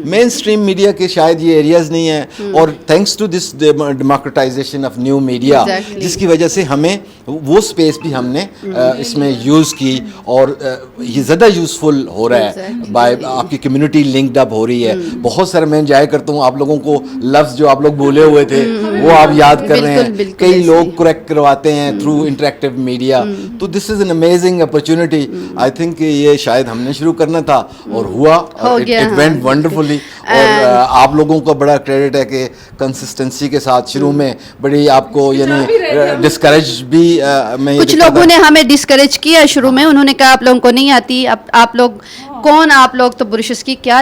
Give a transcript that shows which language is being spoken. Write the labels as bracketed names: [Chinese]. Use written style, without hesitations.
[Urdu] مین stream media کے شاید یہ ایریاز نہیں ہیں, اور [English] thanks to this democratization of new media, [Urdu] جس کی وجہ سے ہمیں وہ اسپیس بھی ہم نے اس میں یوز کی, اور یہ زیادہ یوزفل ہو رہا ہے. بائی آپ کی کمیونٹی لنکڈ اپ ہو رہی ہے. بہت سارے میں انجوائے کرتا ہوں آپ لوگوں کو لفظ جو آپ لوگ بولے ہوئے تھے وہ آپ یاد کر رہے ہیں, کئی لوگ کریکٹ کرواتے ہیں [English] Through interactive media. تو this is an amazing opportunity. I think [Urdu] کہ یہ شاید ہم نے شروع کرنا تھا اور ہوا, [English] It went wonderfully. [Urdu] اور آپ لوگوں کا بڑا کریڈٹ ہے کہ کنسسٹنسی کے ساتھ شروع میں بڑی آپ کو یعنی ڈسکریج بھی میں کچھ لوگوں نے ہمیں ڈسکریج کیا شروع میں, انہوں نے کہا آپ لوگوں کو نہیں آتی, آپ لوگ کون, آپ لوگ تو بروشسکی کیا.